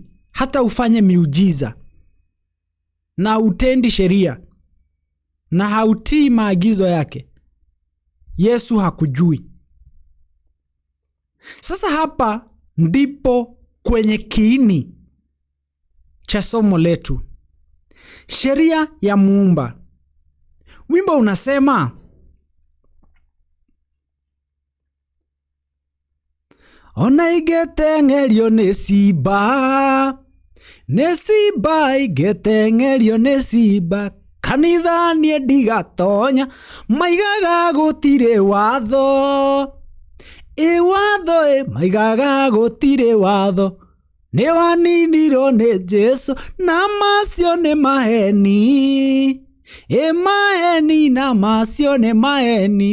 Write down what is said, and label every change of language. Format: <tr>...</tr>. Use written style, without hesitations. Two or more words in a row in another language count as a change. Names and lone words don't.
<sw>Hata ufanye miujiza na utendi sheria na hautii maagizo yake, Yesu hakujui. Sasa hapa ndipo kwenye kiini cha somo letu, sheria ya Muumba. Wimbo unasema,</sw> <ki>ona igetengerio nĩ simba, nĩ simba igetengerio nĩ simba, kanitha niĩ ndigatonya, maigaga gũtirĩ watho, watho maigaga gũtirĩ watho, nĩ waninirwo nĩ Jesu na macio nĩ maheni, maheni na macio nĩ maheni.</ki>